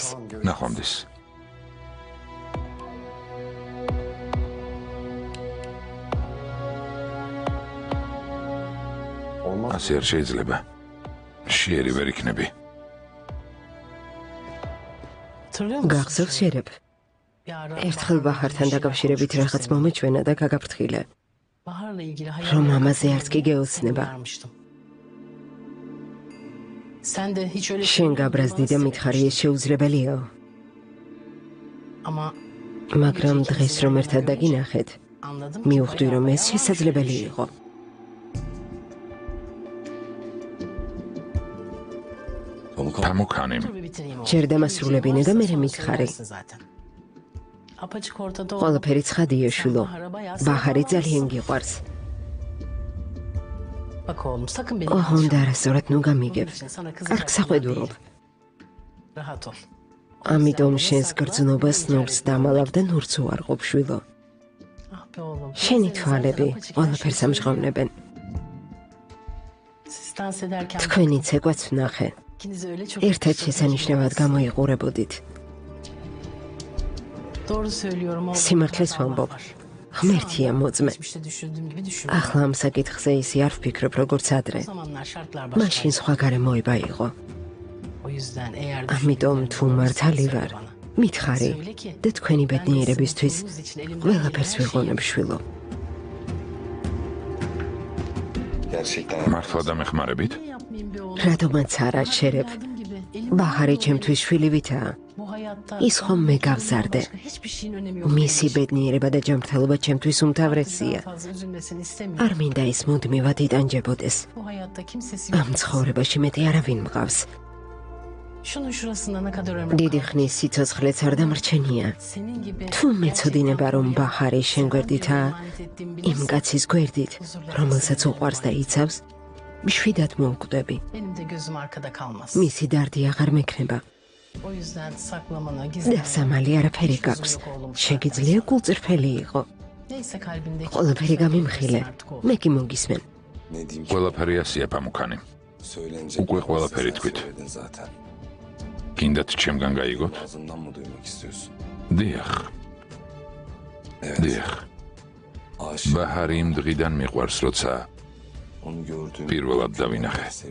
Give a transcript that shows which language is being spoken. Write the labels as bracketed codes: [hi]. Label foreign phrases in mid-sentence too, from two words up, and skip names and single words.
[ka] ნახვამდის. ასე არ შეიძლება. შიერი ვერ იქნები. გახსოვს შერებ. [tr] bir ara [ka] ერთხელ ბაჰართან დაკავშირებით რაღაც მომეჩვენა და გაგაფრთხილე. [tr] Bahar'la ilgili [ka] რომ ამაზე arც კი გეოცნება. [tr] vermiştim. Sen de hiç öyle [ka] შენ გაბრაზდი და მითხარი ეს შეუძლებელიაო. [tr] ama [ka] მაგრამ დღეს რომ ერთად დაგინახეთ, [tr] anladım. [ka] მივხვდი რომ ეს შესაძლებელი იყო. პამუკანი. [tr] Bir bitireyim oğlum. [ka] ჯერ დამასრულებინე და მერე მითხარი. [tr] Zaten. Apaçık ortada o. [ka] ყველაფერი ცხადია შვილო. ბაჰარი ძალიან გიყვარს. [tr] Bak oğlum sakın beni [ka] ოჰონდა არასწორად ნუ გამიგებ. არ გსახვედურობ. [tr] rahat ol. [ka] ამიტომ შენს გრძნობას ნურს დამალავ და ნურს უარყოფ შვილო. [tr] Ah be oğlum. [ka] შენი თვალები ყველაფერს ამჟღავნებენ. [tr] dans ederken [ka] თქვენი ცეკვაც ვნახე. [tr] ikiniz öyle çok [ka] ერთად შესანიშნავად გამოიყურებოდით. [tr] doğru söylüyorum oğlum. [ka] Სიმართლეს ვამბობ. ღმერთია მოწმე. [tr] Geçmişte düşündüğüm gibi düşündüm. [ka] ახლა ამ საკითხზე ისე არ ვფიქრობ როგორც ადრე. [tr] O zamanlar şartlar [ka] მაშინ [tr] başka. [ka] სხვა გარემოება იყო. [tr] O yüzden eğer [ka] ამიტომ თუ მართალი ვარ, მითხარი და თქვენი ბედნიერებისთვის ყველაფერს ვიყონებ შვილო. მართლა დამეხმარებით? [tr] Ne yapmayayım be oğlum? [ka] რადგანაც არა შერებ. [tr] Evladım gibi. Elim [ka] ბაჰარი ჩემთვის შვილივითაა. [tr] bu hayatta [ka] ის ხომ მე გავზარდე. [tr] başka hiçbir şeyin önemi yok. [ka] მისი ბედნიერება და ჯანმრთელობა ჩემთვის უმთავრესია. [tr] Daha fazla üzülmesini istemiyorum. [ka] არ მინდა ის მუდმივად იტანჯებოდეს. [tr] Bu hayatta kimsesi [ka] ამ ცხოვრებაში მეტი არავინ მყავს. [tr] Şunun şurasında ne kadar ömür [ka] დიდი [tr] kaldı. [ka] ხნის სიცოცხლეც არ დამრჩენია. [tr] Senin gibi [ka] თუ მეცოდინება რომ ბაჰარი შენ გვერდითაა, იმ კაცის გვერდით, რომელსაც უყვარს და იცავს, მშვიდად მოვკვდები. [tr] benim de gözüm arkada kalmaz. [ka] მისი დარდი აღარ მექნება. [tr] O yüzden saklamanı, [ka] და [tr] gizlemeni. [ka] სამალი არაფერი გაქვს. შეგიძლია გულწრფელი იყო. [tr] Neyse kalbindeki. [ka] ყველაფერი გამიმხილე. მე კი მოგისმენ. ყველაფერი ასია პამუკანი. უკვე ყველაფერი თქვით. გინდათ ჩემგან გაიგოთ? დიახ, დიახ. ბაჰარი იმ დღიდან მიყვარს, როცა პირველად დავინახე.